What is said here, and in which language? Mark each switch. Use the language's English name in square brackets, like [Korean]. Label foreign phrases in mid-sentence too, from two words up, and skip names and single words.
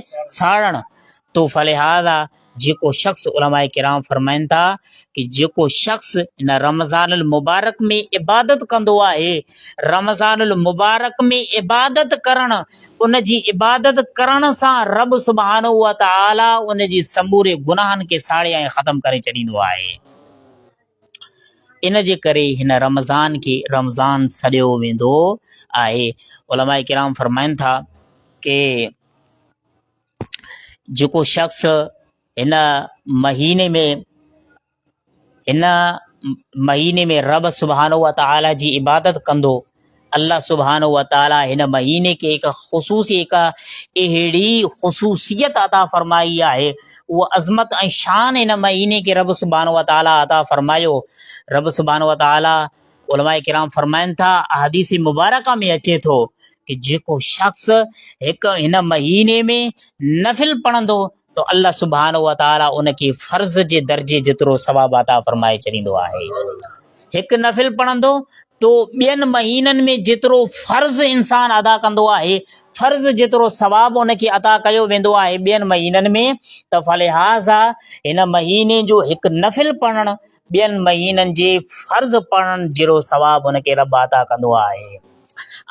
[Sindhi] साड़ण। तो फलिहाज़ा जेको शख़्स, उलमाए किराम फरमाइनि था कि जेको शख़्स इन रमज़ानुल मुबारक में इबादत कंदो आहे, रमज़ानुल मुबारक में इबादत करणु, उन जी इबादत करण सां रब [Arabic] سبحانه وتعالى [Sindhi] उन जी समूरे गुनाहनि खे साड़े ऐं ख़तमु करे छॾींदो आहे। इन जे करे हिन रमज़ान खे रमज़ान सॾियो वेंदो आहे। उलमाए किराम फरमाइनि था कि जेको शख़्स हिन महीने में रब [Arabic] سبحانه وتعالى [Sindhi] जी इबादत कंदो, [Arabic] الله سبحانه وتعالى [Sindhi] हिन महीने खे हिकु अहिड़ी ख़ुसूसियत अता फरमाई आहे, उहा अज़मत ऐं शान हिन महीने खे रब [Arabic] سبحانه وتعالى [Sindhi] अता फरमायो। [Arabic] رب سبحانه وتعالى, [Sindhi] उलमाए किराम फरमाइनि था, हदीस मुबारका में अचे थो कि जेको शख़्स हिकु हिन महीने में नफ़िल पढ़ंदो तो [Arabic] الله سبحانه وتعالى [Sindhi] उनखे फ़र्ज़ जे दर्जे जेतिरो सवाब अता फरमाए छॾींदो आहे। हिकु नफ़िल पढ़ंदो तो ॿियनि महीननि में जेतिरो फ़र्ज़ इंसान अदा कंदो आहे, फ़र्ज़ जेतिरो सवाबु उनखे अता कयो वेंदो आहे ॿियनि महीननि में। त फलिहाज़ा हिन महीने जो हिकु नफ़िल पढ़णु ॿियनि महीननि जे फ़र्ज़ पढ़ण जहिड़ो सवाबु उनखे रब अता कंदो आहे।